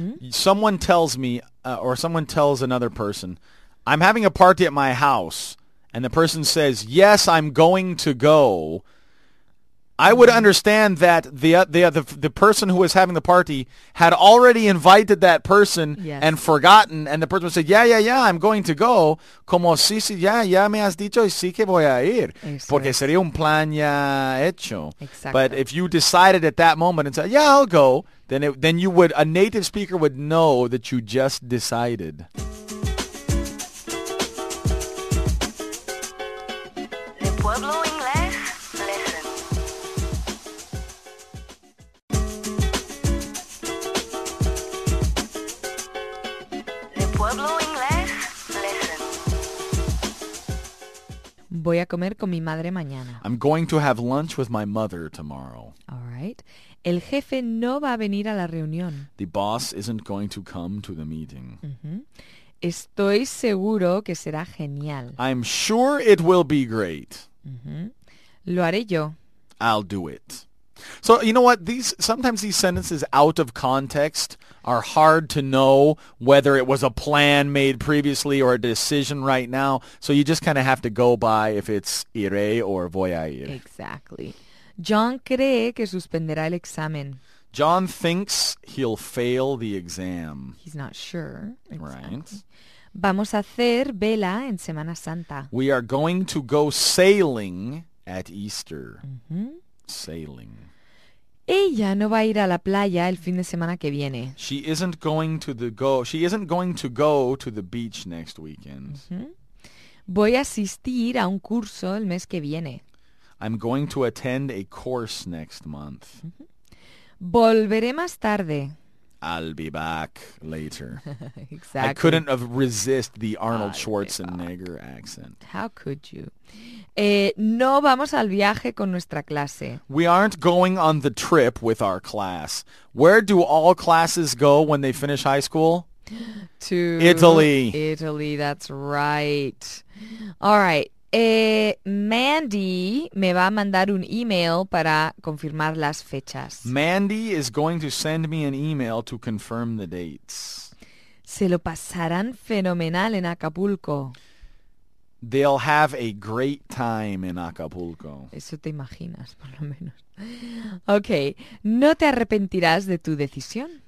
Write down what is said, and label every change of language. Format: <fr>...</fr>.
<en>Someone tells me, or someone tells another person, I'm having a party at my house, and the person says, yes, I'm going to go. I would understand that the person who was having the party had already invited that person and forgotten, and the person would say, yeah, I'm going to go.</en> <es>Como sí, ya me has dicho y sí que voy a ir. Porque sería un plan ya hecho. Exacto.</es> <en>But if you decided at that moment and said, yeah, I'll go, then a native speaker would know that you just decided. Le Pueblo Inglés Lesson. Le Pueblo Inglés Lesson.</en> <es>Voy a comer con mi madre mañana.</es> <en>I'm going to have lunch with my mother tomorrow. All right.</en> <es>El jefe no va a venir a la reunión.</es> <en>The boss isn't going to come to the meeting.</en> <es>Estoy seguro que será genial.</es> <en>I'm sure it will be great.</en> <es>Lo haré yo.</es> <en>I'll do it. So, you know what? Sometimes these sentences out of context are hard to know whether it was a plan made previously or a decision right now. So you just kind of have to go by if it's iré or voy a ir.</en> <es>Exactly. John cree que suspenderá el examen.</es> <en>John thinks he'll fail the exam. He's not sure. Exactly. Right.</en> <es>Vamos a hacer vela en Semana Santa.</es> <en>We are going to go sailing at Easter. Sailing.</en> <es>Ella no va a ir a la playa el fin de semana que viene.</es> <en>She isn't going to go to the beach next weekend.</en> <es>Voy a asistir a un curso el mes que viene.</es> <en>I'm going to attend a course next month.</en> <es>Volveré más tarde.</es> <en>I'll be back later. Exactly. I couldn't resist the Arnold Schwarzenegger accent. How could you?</en> <es>No vamos al viaje con nuestra clase.</es> <en>We aren't going on the trip with our class. Where do all classes go when they finish high school? To Italy. Italy, that's right. All right.</en> <es>Mandy me va a mandar un email para confirmar las fechas.</es> <en>Mandy is going to send me an email to confirm the dates.</en> <es>Se lo pasarán fenomenal en Acapulco.</es> <en>They'll have a great time in Acapulco.</en> <es>Eso te imaginas, por lo menos. Ok. No te arrepentirás de tu decisión.</es>